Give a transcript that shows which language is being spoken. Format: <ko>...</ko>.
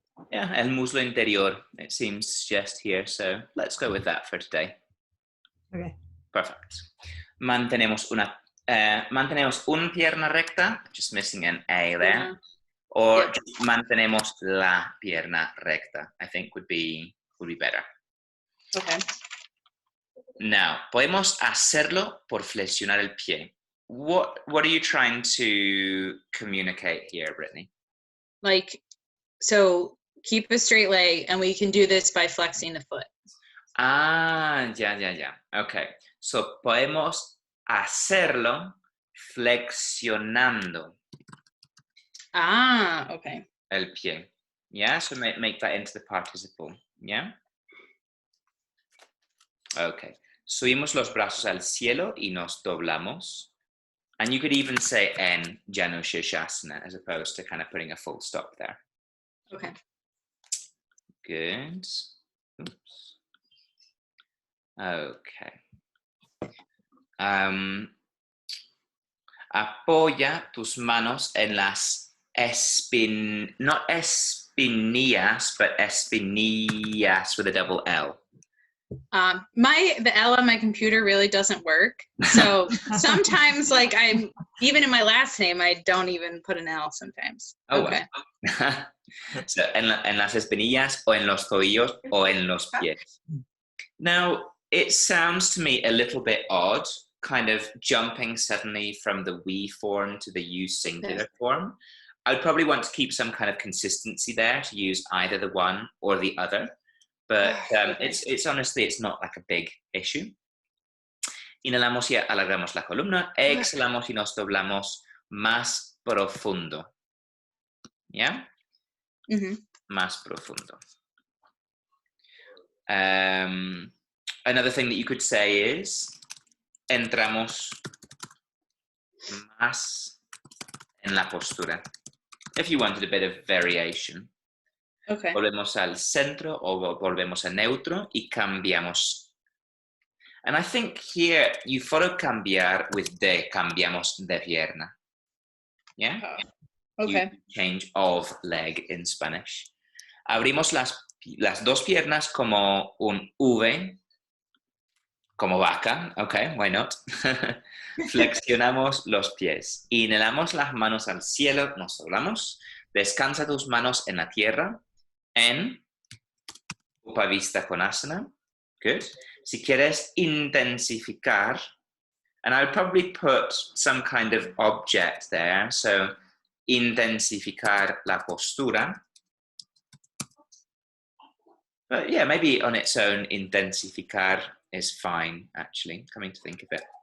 <en>Yeah,</en> <es>el muslo interior,</es> <en>it seems to suggest here, so let's go with that for today. Okay. Perfect.</en> <es>Mantenemos una mantenemos una pierna recta,</es> <en>just missing an A there, Yeah. or Yep. just</en> <es>mantenemos la pierna recta,</es> <en>I think would be better. Okay.</en> <es>Now, podemos hacerlo por flexionar el pie.</es> <en>What are you trying to communicate here, Brittany? Like, so keep a straight leg, and we can do this by flexing the foot. Ah, ya. Okay.</en> <es>So, podemos hacerlo flexionando</es> <en>Ah, okay.</en> <es>el pie.</es> <en>Yeah, so make that into the participle. Yeah? Okay.</en> <es>Subimos los brazos al cielo y nos doblamos.</es> <en>And you could even say en Janu Shirshasana as opposed to kind of putting a full stop there. Okay. Good. Oops. Okay.</en> <es>Apoya tus manos en las not espinillas, but espinillas</es> <en>with a double L. The L on my computer really doesn't work. So sometimes, like, even in my last name, I don't even put an L sometimes. Oh, Okay. wow.</en> <es>So, en las espinillas o en los tobillos o en los pies.</es> <en>Now, it sounds to me a little bit odd, kind of jumping suddenly from the we form to the you singular form. I'd probably want to keep some kind of consistency there to use either the one or the other. But it's honestly, it's not like a big issue.</en> <es>Inhalamos y alargamos la columna. Exhalamos y nos doblamos más profundo. ¿Ya?</es> <en>Mm-hmm.</en> <es>Más profundo.</es> <en>Another thing that you could say is</en> <es>entramos más en la postura.</es> <en>If you wanted a bit of variation. Okay.</en> <es>Volvemos al centro o volvemos a neutro y cambiamos.</es> <en>And I think here you follow cambiar with de,</en> <es>cambiamos de pierna.</es> <en>Yeah? Okay. You change of leg in Spanish.</en> <es>Abrimos las dos piernas como un V, como vaca.</es> <en>Okay, why not?</en> <es>Flexionamos los pies. Inhalamos las manos al cielo, nos doblamos. Descansa tus manos en la tierra. En Upavista Konasana. Good. Si quieres intensificar,</es> <en>and I'll probably put some kind of object there.</en> <es>So, intensificar la postura.</es> <en>But yeah, maybe on its own, intensificar is fine, actually, coming to think of it.</en>